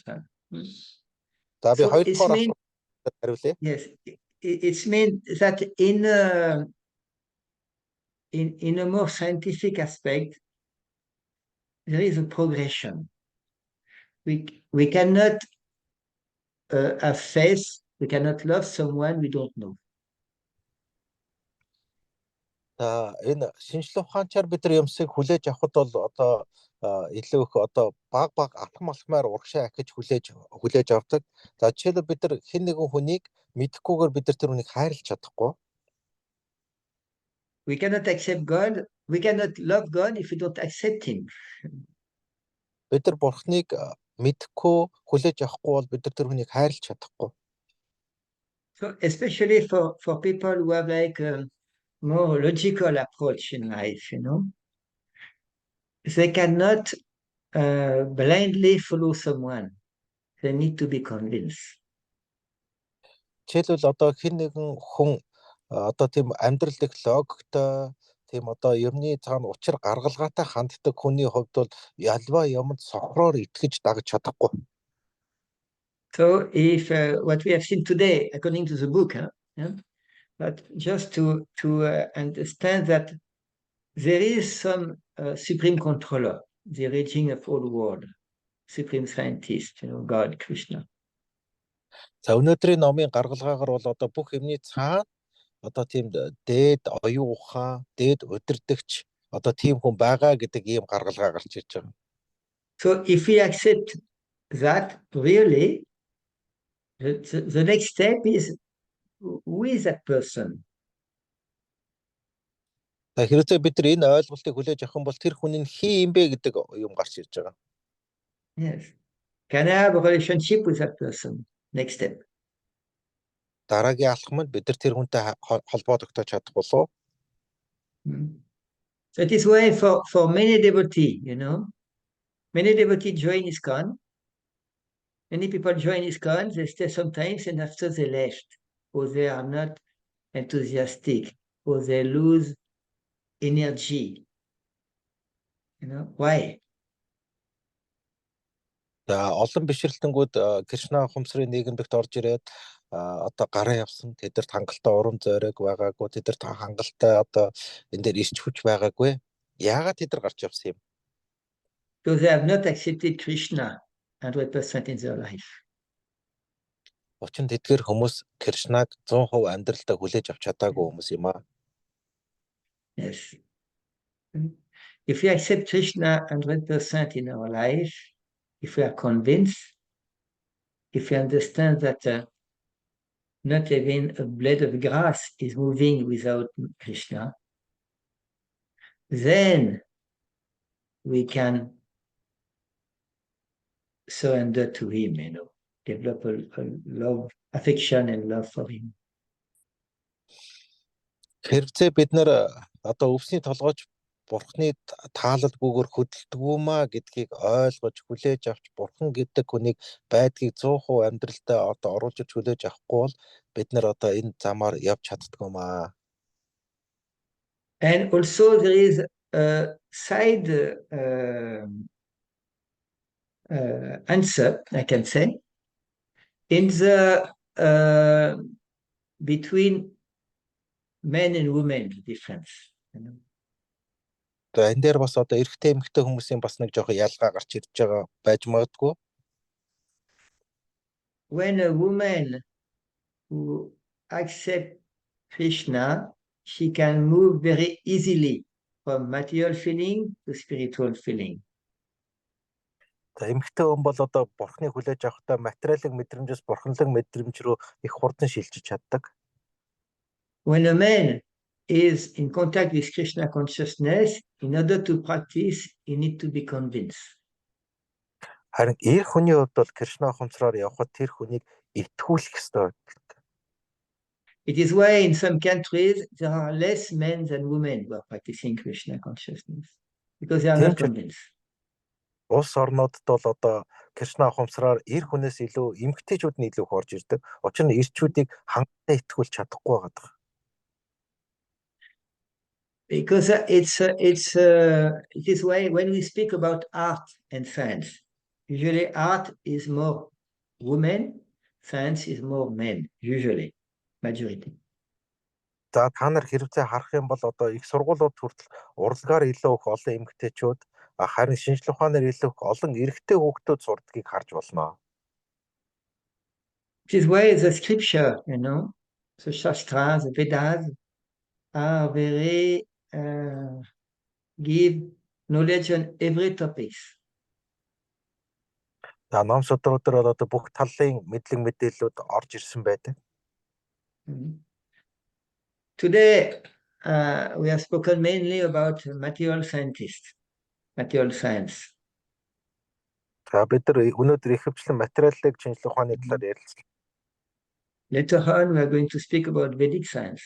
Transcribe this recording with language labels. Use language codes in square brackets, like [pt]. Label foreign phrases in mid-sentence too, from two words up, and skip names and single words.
[en] So it's mean, it's mean that in a more scientific aspect, there is a progression. We cannot have faith, we cannot love someone we don't know. [mn] Энэ шинжлэх ухаанчаар бид нар юмсыг хүлээж авахд бол одоо илүү их одоо баг атгам алхмаар урагшаа ахиж хүлээж авдаг. За жишээлбэл бид нар хэн нэгэн хүнийг мэдэхгүйгээр бид нар тэр хүнийг хайрлах чадахгүй. [en] We cannot accept God, we cannot love God if we don't accept him. [mn] Бид нар бурхныг мэдэхгүй хүлээж авахгүй бол бид нар тэр хүнийг хайрлах чадахгүй. [en] So especially for people who have like more logical approach in life, they cannot blindly follow someone. They need to be convinced. [mn] Жишээлбэл одоо хэн нэгэн хүн одоо тийм амьдрал их логиктой Тийм одоо юмны цаана учир гаргалгаатай ханддаг хүний хувьд бол ялва юмд сохроор итгэж дагж чадахгүй. [en] So if what we have seen today, according to the book, yeah, but just to understand that there is some supreme controller, the origin of all world, supreme scientist, God, Krishna. [mn] За өнөөдрийн номын гаргалгаагаар бол одоо бүх юмны цаана одоо тийм дээд оюун ухаан, дээд удирдагч одоо тийм хүн байгаа гэдэг ийм гаргалгаа гарч ирж байгаа. [en] So if we accept that, really, the next step is, who is that person? [mn] Хэрвээ бид нар энэ ойлголтыг хүлээж авах юм бол тэр хүн нь хин юм бэ гэдэг юм гарч ирж байгаа. [en] Yes. Can I have a relationship with that person? Next step. [mn] Дараагийн алхам нь бид нар тэр хүнтэй холбоо тогтоож чадах болов. [en] So it is why for many devotees, many devotees join ISKCON. Many people join ISKCON, they stay sometimes and after they left, or they are not enthusiastic, or they lose energy. Why? [mn] За олон бишрэлтэнгүүд Кришна ухамсарын нийгэмдэгт орж ирээд одоо гараа явсан тэдэрт хангалттай урам зориг байгаагүй, тэдэрт хангалттай одоо энэ дээр ирч хүч байгаагүй. Яагаад тэд нар гарч явсан юм? [en] Because they have not accepted Krishna 100% in their life. [mn] Учир нь тэдгээр хүмүүс Кришнаг 100% амьдралдаа хүлээж авч чадаагүй хүмүүс юм аа. [en] Yes. If we accept Krishna 100% in our life, if we are convinced, if we understand that not even a blade of grass is moving without Krishna, then we can surrender to him, develop a love, affection and love for him. [mn] Хэрвээ бид нар одоо өвсний толгойч Бурхны таалал бүгээр хөдөлдгүүмаа гэдгийг ойлгож хүлээж авч Бурхан гэдэг хүнийг байдгийг 100% амьдралдаа одоо оруулж ирж хүлээж авахгүй бол бид нар одоо энэ замаар явж чаддгүй маа. [en] And also there is a side answer, I can say, in the between men and women difference. [mn] За энэ дээр бас одоо эрэгтэй эмэгтэй хүмүүсийн бас нэг жоохон ялгаа гарч ирж байгаа байж магадгүй. [en] When a woman who accepts Krishna, she can move very easily from material feeling to spiritual feeling. [mn] За эмэгтэй хүн бол одоо Бурхныг хүлээж авахдаа материалын мэдрэмжээс бурханлаг мэдрэмж рүү их хурдан шилжиж чаддаг. [en] When a man is in contact with Krishna consciousness, in order to practice, he needs to be convinced. [mn] Харин эр хүний хувьд бол Кришна ухамсараар явхад тэр хүнийг итгүүлэх ёстой. [en] It is why in some countries there are less men than women who are practicing Krishna consciousness, because they are not convinced. [mn] Улс орнуудад бол одоо Кришна ухамсараар эр хүнээс илүү эмэгтэйчүүд нь илүү их орж ирдэг. Учир нь эрчүүдийг хангалттай итгүүлж чадахгүй байгаа. [en] Because it is why when we speak about art and science, usually art is more women, science is more men, usually, majority. [mn] За та нар хэрвээ харах юм бол одоо их сургуулиуд хүртэл урлагаар илүү их олон эмэгтэйчүүд, харин шинжлэх ухаанаар илүү их олон эрэгтэй хүүхдүүд сурдгийг харж болно. [en] Which is why the scripture, the Shastras, the Vedas are very give knowledge on every topic. [mn] За ном судрууд дээр одоо бүх талын мэдлэг мэдээллүүд орж ирсэн байдаг. [en] Today we have spoken mainly about material scientists, material science. [mn] За бид нар өнөөдөр ихэвчлэн материалын шинжлэх ухааны талаар ярилцлаа. [en] Later on we are going to speak about Vedic science.